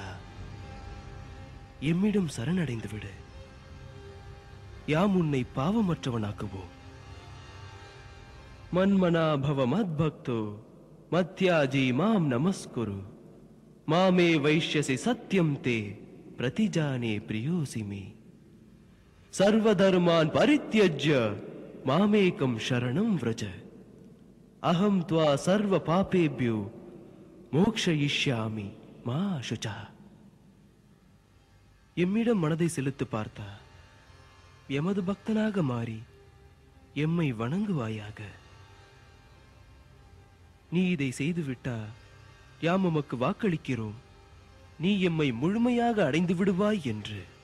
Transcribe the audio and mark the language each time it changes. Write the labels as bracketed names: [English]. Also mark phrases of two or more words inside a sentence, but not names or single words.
[Tamil] எம்மிடம் சரணடைந்து விடு. யாம் உன்னை பாவமற்றவனாக்குவோம். [Sanskrit] मन्मनाभव मद्भक्तो मद्याजी मां नमस्कुरु मामे वैष्यसि सत्यं ते प्रतिजाने प्रियोऽसि मे सर्वधर्मान् परित्यज्य मामेकं शरणं व्रज अहं त्वा सर्व पापेभ्यो मोक्षयिष्यामि मा शुचः, [Tamil] எம்மிடம் மனதை செலுத்து பார்த்தா எமது பக்தனாக மாறி எம்மை வணங்குவாயாக. நீ இதை செய்துவிட்டா யாம் உமக்கு வாக்களிக்கிறோம், நீ எம்மை முழுமையாக அடைந்து விடுவாய் என்று.